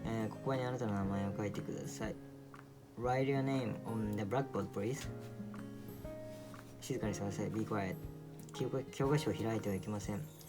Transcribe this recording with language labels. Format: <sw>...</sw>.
<ja>ここにあなたの名前を書いてください。</ja> <en>Write your name on the blackboard, please.</en> <ja>静かにしてください。</ja> <en>Be quiet.</en> <ja>教科書を開いてはいけません。</ja>